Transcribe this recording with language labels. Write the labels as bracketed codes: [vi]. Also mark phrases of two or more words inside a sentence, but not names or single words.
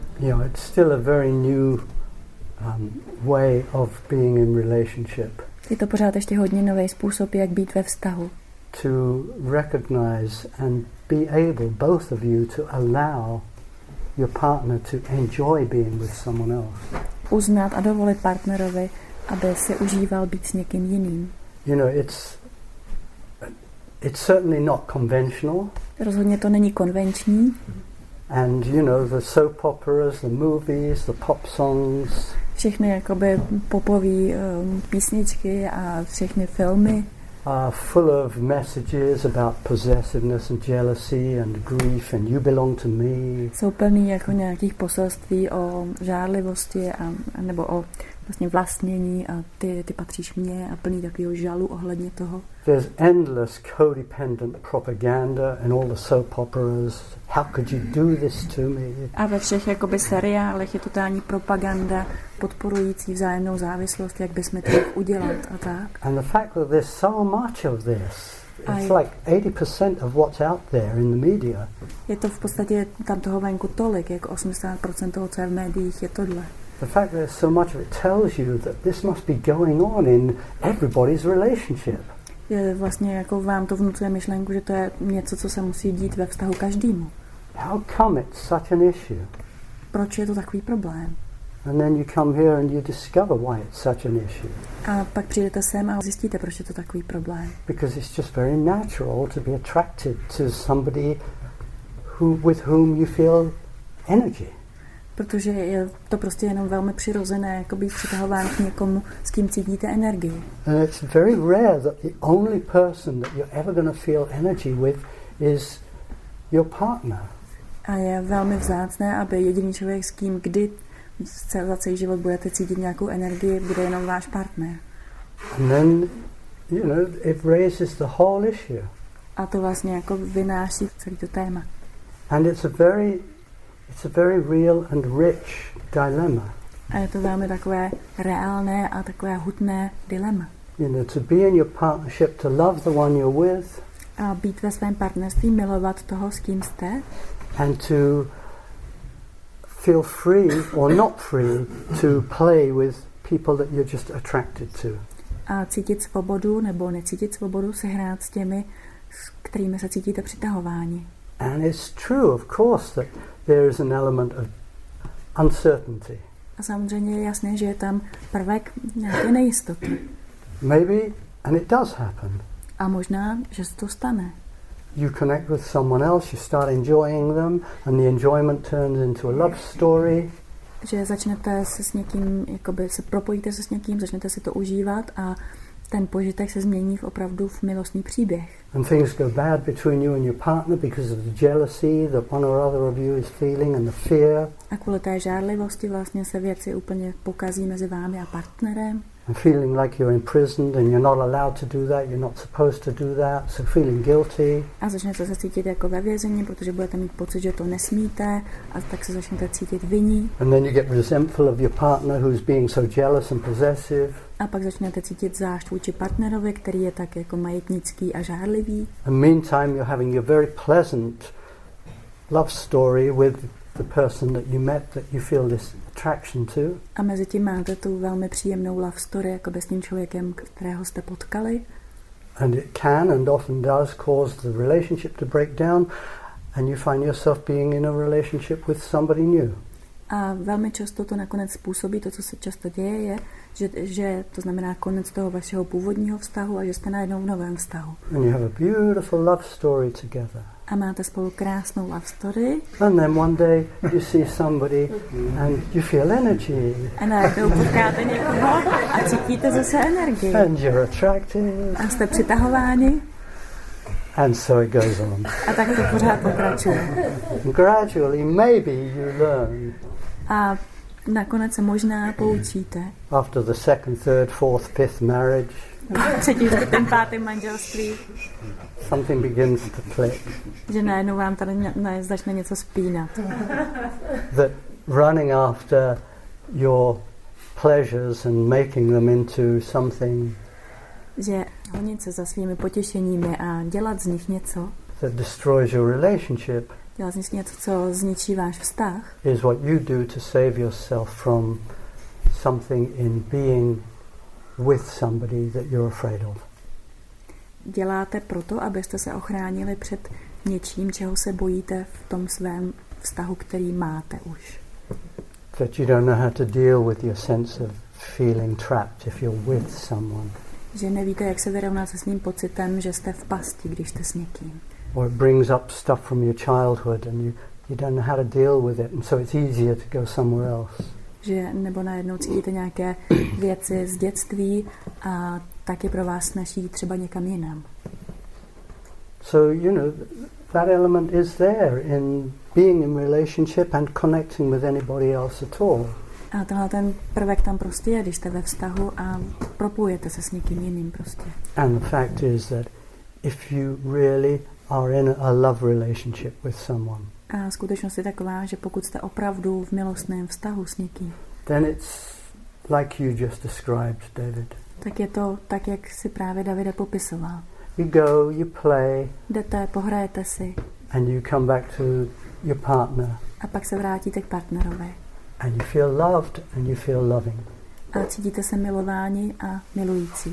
[en] know, it's still a very new way of being in relationship. [cs] Je to pořád ještě hodně nový způsob, jak být ve vztahu. [en] To recognize and be able, both of you, to allow your partner to enjoy being with someone else. [cs] Uznat a dovolit partnerovi, aby si užíval být s někým jiným. [en] You know, it's certainly not conventional. [cs] Rozhodně to není konvenční. [en] And you know, the soap operas, the movies, the pop songs. [cs] Všechny jakoby popové písničky a všechny filmy [en] are full of messages about possessiveness and jealousy and grief and you belong to me. [cs] Jsou plný jako nějakých poselství o žárlivosti a nebo o vlastně vlastnění a ty patříš mně a plný takového žalu ohledně toho. [en] There's endless codependent propaganda in all the soap operas. How could you do this to me? [cs] A ve všech jakoby seriálech je totální propaganda podporující vzájemnou závislost, jak bychom to mohli udělat a tak. [en] And the fact that there's so much of this, it's like 80% of what's out there in the media. [cs] Je to v podstatě tam toho venku tolik, jako 80% toho, co je v médiích, je tohle. [en] The fact that there's so much of it tells you that this must be going on in everybody's relationship. [cs] Je vlastně jako vám to vnucuje myšlenku, že to je něco, co se musí dít ve vztahu každému. [en] How come it's such an issue? [cs] Proč je to takový problém? [en] And then you come here and you discover why it's such an issue. [cs] A pak přijdete sem a zjistíte, proč je to takový problém. [en] Because it's just very natural to be attracted to somebody with whom you feel energy. [cs] Protože je to prostě jenom velmi přirozené, jako být přitahován k někomu, s kým cítíte energii. [en] And it's very rare that the only person that you're ever going to feel energy with is your partner. [cs] A je velmi vzácné, aby jediný člověk, s kým kdy za celý život budete cítit nějakou energii, bude jenom váš partner. [en] And then, you know, it raises the whole issue. [cs] A to vlastně jako vynáší celý to téma. [en] And it's a very real and rich dilemma. [cs] A je to velmi takové reálné a takové hutné dilema. [en] You know, to be in your partnership, to love the one you're with. [cs] A být ve svém partnerství, milovat toho, s kým jste. [en] And to feel free or not free to play with people that you're just attracted to. [cs] A cítit svobodu nebo necítit svobodu, se hrát s těmi, s kterými se cítíte přitahováni. [en] And it's true, of course, that there is an element of uncertainty. [cs] A samozřejmě je jasné, že je tam prvek nějaké nejistoty. [en] Maybe, and it does happen. [cs] A možná, že se to stane. [en] You connect with someone else, you start enjoying them, and the enjoyment turns into a love story. [cs] Že začnete se s někým, jakoby se propojíte se s někým, začnete si to užívat a ten požitek se změní opravdu v milostný příběh. [en] And things go bad between you and your partner because of the jealousy that one or other of you is feeling and the fear. [cs] A kvůli té žárlivosti vlastně se věci úplně pokazí mezi vámi a partnerem. [en] And feeling like you're imprisoned and you're not allowed to do that, you're not supposed to do that, so feeling guilty. [cs] A začnete se cítit jako ve vězení, protože budete mít pocit, že to nesmíte, a tak se začnete cítit vinní. [en] And then you get resentful of your partner who's being so jealous and possessive. [cs] A pak začnete cítit zášť vůči partnerovi, který je tak jako majetnický a žárlivý. [en] And meantime you're having a very pleasant love story with the person that you met that you feel this attraction to. [cs] A mezi tím máte tu velmi příjemnou [en] love story [cs] jako s tím člověkem, kterého jste potkali. [en] And it can and often does cause the relationship to break down and you find yourself being in a relationship with somebody new. [cs] A velmi často to nakonec způsobí, to, co se často děje, je, že to znamená konec toho vašeho původního vztahu a že jste najednou v novém vztahu. [en] And you have a beautiful love story together. [cs] A máte spolu krásnou [en] love story. And then one day you see somebody and you feel energy. [cs] A najednou potkáte někoho a cítíte zase energii. [en] And you're attracted. [cs] A jste přitahováni. [en] And so it goes on. [cs] A tak to pořád pokračuje. [en] And gradually maybe you learn. [cs] A nakonec se možná poučíte. [en] After the second, third, fourth, fifth marriage. [cs] Třetí, čtvrtém, pátém manželství. [en] Something begins to click. [cs] Že najednou vám tady začne něco spínat. [en] That running after your pleasures and making them into something. [cs] Že honit se za svými potěšeními a dělat z nich něco. [en] that destroys your relationship [cs] dělat něco, co zničí váš vztah, [en] is what you do to save yourself from something in being with somebody that you're afraid of. [cs] Děláte proto, abyste se ochránili před něčím, čeho se bojíte v tom svém vztahu, který máte už. [en] That you don't know how to deal with your sense of feeling trapped if you're with someone. [cs] Že nevíte, jak se vyrovnat se svým pocitem, že jste v pasti, když jste s někým. [en] Or it brings up stuff from your childhood and you don't know how to deal with it, and so it's easier to go somewhere else. [cs] Že nebo najednou cítíte nějaké věci z dětství a tak je pro vás snaží třeba někam jinam. [en] So, that element is there in being in relationship and connecting with anybody else at all. [cs] A tenhle ten prvek tam prostě je, když jste ve vztahu a propojujete se s někým jiným prostě. [en] And the fact is that if you really are in a love relationship with someone, [cs] a skutečnost je taková, že pokud jste opravdu v milostném vztahu s někým, [en] then it's like you just described, David. [cs] tak je to tak, jak si právě Davide popisoval. [en] You go, you play, [cs] jdete, pohrajete si [en] and you come back to your partner, [cs] a pak se vrátíte k partnerovi. [en] and you feel loved and you feel loving. [cs] A cítíte se milováni a milující.